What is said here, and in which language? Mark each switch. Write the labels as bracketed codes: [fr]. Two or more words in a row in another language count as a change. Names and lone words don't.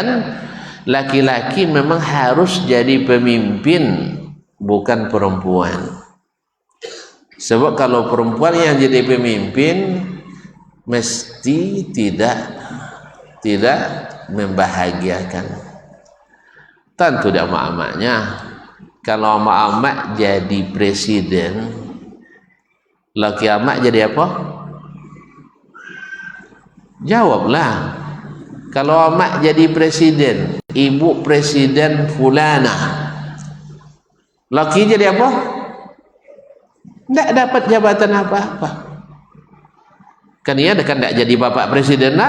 [id] Laki-laki memang harus jadi pemimpin, bukan perempuan. Sebab kalau perempuan yang jadi pemimpin mesti tidak membahagiakan. Tentu tidak amak-amaknya. Kalau amak-amak jadi presiden, laki amak jadi apa? Jawablah. Kalau amak jadi presiden, ibu presiden fulana, Laki jadi apa? Tidak dapat jabatan apa-apa. Kan ia kan tidak jadi bapak presiden lah.